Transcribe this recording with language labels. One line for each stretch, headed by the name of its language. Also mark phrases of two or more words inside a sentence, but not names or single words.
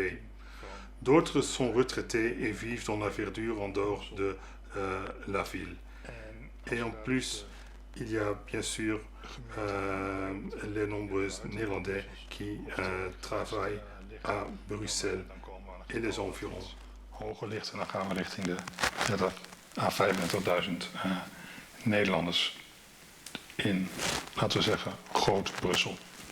French: D'autres sont retraités et vivent dans la verdure en dehors de la ville. Et en plus, il y a bien sûr les nombreux Néerlandais qui travaillent à Bruxelles et les environs.
Dutch: Hoger ligt en dan gaan we richting de 30 à 25.000 Nederlanders in, laten we zeggen, Groot-Brussel.